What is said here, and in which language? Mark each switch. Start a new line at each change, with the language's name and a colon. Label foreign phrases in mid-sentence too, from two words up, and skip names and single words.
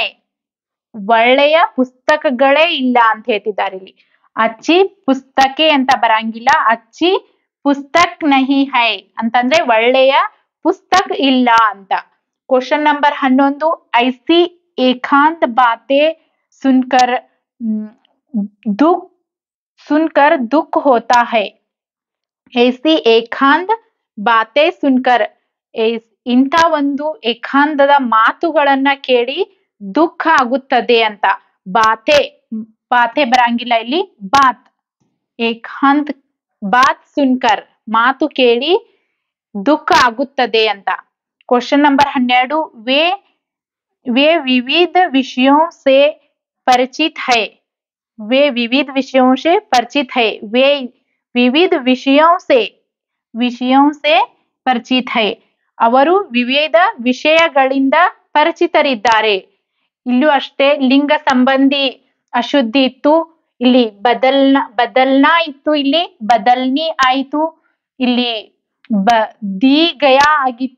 Kannada: ಒಳ್ಳೆಯ ಪುಸ್ತಕಗಳೇ ಇಲ್ಲ ಅಂತ ಹೇಳ್ತಿದ್ದಾರೆ ಇಲ್ಲಿ.
Hindi: अच्छी पुस्तकें
Kannada: ಅಂತ ಬರಂಗಿಲ್ಲ.
Hindi: अच्छी पुस्तक नहीं है
Kannada: ಅಂತಂದ್ರೆ ಒಳ್ಳೆಯ ಪುಸ್ತಕ್ ಇಲ್ಲ ಅಂತ.
English: Question number
Hindi: 11 ऐसी एकांत बातें सुनकर दुख होता है. ऐसी एकांत बातें सुनकर.
Kannada: ಇಂಥ ಒಂದು ಏಕಾಂತದ ಮಾತುಗಳನ್ನ ಕೇಳಿ ದುಃಖ ಆಗುತ್ತದೆ ಅಂತ. ಬಾತೆ ಬರಂಗಿಲ್ಲ ಇಲ್ಲಿ.
Hindi: बात एकांत बात सुनकर
Kannada: ಮಾತು ಕೇಳಿ ದುಃಖ ಆಗುತ್ತದೆ ಅಂತ.
English: Question number
Hindi: 12 वे विविध विषयों से परिचित है. वे विविध विषयों से परिचित है. वे विविध विषयों से ಪರಿಚಿತ है.
Kannada: ಅವರು ವಿವಿಧ ವಿಷಯಗಳಿಂದ ಪರಿಚಿತರಿದ್ದಾರೆ. ಇಲ್ಲೂ ಅಷ್ಟೇ ಲಿಂಗ ಸಂಬಂಧಿ ಅಶುದ್ಧಿ ಇತ್ತು. ಇಲ್ಲಿ ಬದಲ್ನಾ ಇತ್ತು. ಇಲ್ಲಿ ಬದಲ್ನಿ ಆಯ್ತು. ಇಲ್ಲಿ
Hindi: दी गया
Kannada: ಆಗಿತ್ತು.